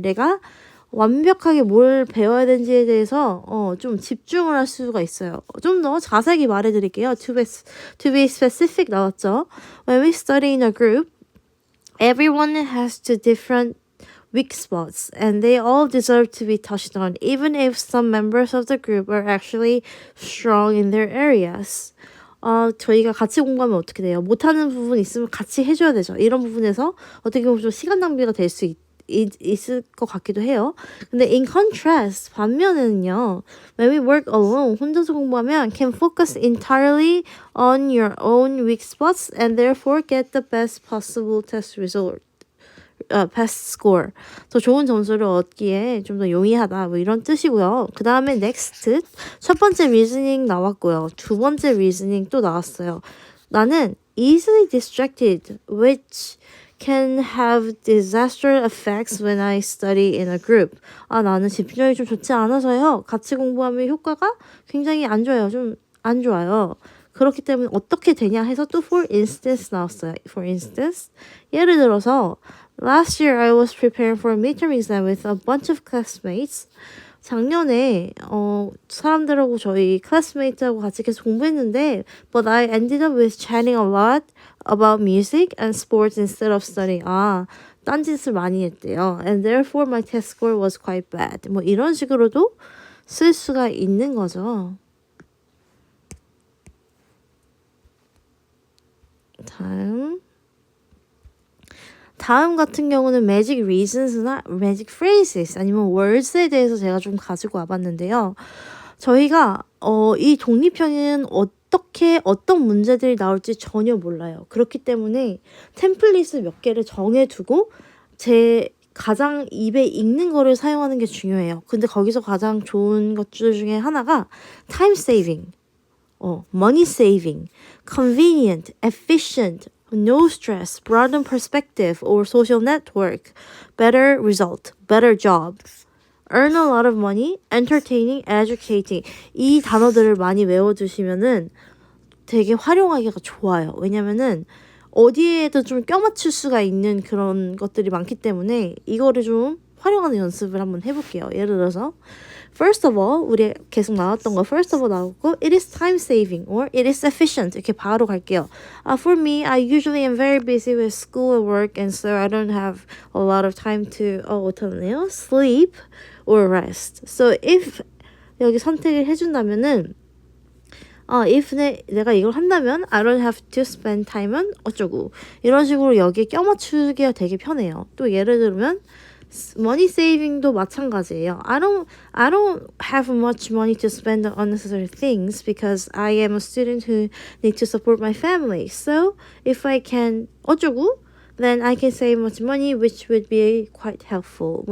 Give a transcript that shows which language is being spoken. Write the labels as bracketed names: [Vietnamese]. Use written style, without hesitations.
[Korean] 내가 완벽하게 뭘 배워야 되는지에 대해서 좀 집중을 할 수가 있어요. 좀 더 자세히 말해드릴게요. [English] To be specific [Korean] 나왔죠. [English] When we study in a group, everyone has two different weak spots and they all deserve to be touched on, even if some members of the group are actually strong in their areas. [Korean] 저희가 같이 공부하면 어떻게 돼요? 못하는 부분 있으면 같이 해줘야 되죠. 이런 부분에서 어떻게 보면 좀 시간 낭비가 될 수 있을 것 같기도 해요. 근데 [English] in contrast, [Korean] 반면에는요, [English] when we work alone, [Korean] 혼자서 공부하면 [English] can focus entirely on your own weak spots and therefore get the best possible test result. best score. [Korean] 더 좋은 점수를 얻기에 좀 더 용이하다. 뭐 이런 뜻이고요. 그 다음에 next. 첫 번째 reasoning 나왔고요. 두 번째 reasoning 또 나왔어요. 나는 [English] easily distracted, which can have disastrous effects when I study in a group. [Korean] 나는 집중력이 좀 좋지 않아서요. 같이 공부하면 효과가 굉장히 안 좋아요. 좀 안 좋아요. 그렇기 때문에 어떻게 되냐 해서 또 [English] for instance [Korean] 나왔어요. [English] For instance. [Korean] 예를 들어서 [English] last year I was preparing for a midterm exam with a bunch of classmates. [Korean] 작년에 사람들하고 저희 classmates하고 같이 계속 공부했는데 [English] but I ended up with chatting a lot about music and sports instead of studying. [Korean] 딴짓을 많이 했대요. [English] And therefore my test score was quite bad. [Korean] 뭐 이런 식으로도 쓸 수가 있는 거죠. 다음 같은 경우는 magic reasons나 magic phrases 아니면 words에 대해서 제가 좀 가지고 와봤는데요. 저희가 이 독립형은 어떤 문제들이 나올지 전혀 몰라요. 그렇기 때문에 템플릿을 몇 개를 정해두고 제 가장 입에 익는 거를 사용하는 게 중요해요. 근데 거기서 가장 좋은 것들 중에 하나가 time saving. [English] money saving, convenient, efficient, no stress, broaden perspective or social network, better result, better job. earn a lot of money, entertaining, educating. [Korean] 이 단어들을 많이 외워두시면은 되게 활용하기가 좋아요. 왜냐면은 어디에도 좀 껴맞출 수가 있는 그런 것들이 많기 때문에 이거를 좀 활용하는 연습을 한번 해볼게요. 예를 들어서 [English] First of all, [Korean] 우리 계속 나왔던 거 [English] first of all 나오고 it is time saving or it is efficient [Korean] 이렇게 바로 갈게요. [English] For me, I usually am very busy with school and work and so I don't have a lot of time to [Korean] 어떠네요? [English] Sleep or rest. So if [Korean] 여기 선택을 해준다면은 if 내가 이걸 한다면 [English] I don't have to spend time [Korean] 은 어쩌고 이런 식으로 여기에 껴맞추기가 되게 편해요. 또 예를 들면 money saving도 마찬가지예요. [English] I don't have much money to spend on unnecessary things because I am a student who need to support my family. So if I can [Korean] 어쩌고 [English] then I can save much money which would be quite helpful.